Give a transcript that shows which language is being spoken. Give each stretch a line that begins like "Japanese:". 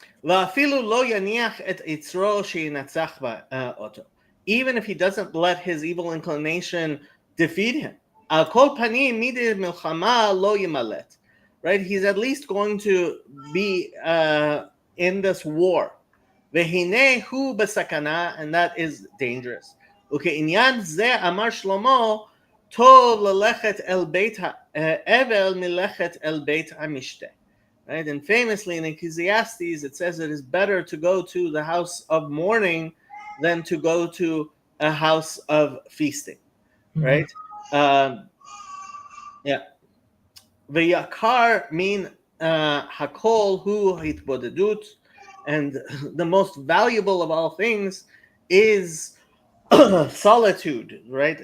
Hebrew: ואפילו לא יניח את יצרו שינצח אותו.
English: Even if he doesn't let his evil inclination defeat him.
Hebrew: על כל פנים, מידי מלחמה לא ימלט.
English: Right? He's at least going to be in this war.
Hebrew: והנה הוא בסכנה,
English: and that is dangerous.
Hebrew: וכעניין זה אמר שלמה, טוב ללכת אל בית האבל מלכת אל בית המשתה.
English: Right? And famously in Ecclesiastes, it says it is better to go to the house of mourning than to go to a house of feasting. Mhm. Right? Yeah.
Hebrew: V'yakar mean hakol hu hitbodedut,
English: and the most valuable of all things is solitude. Right?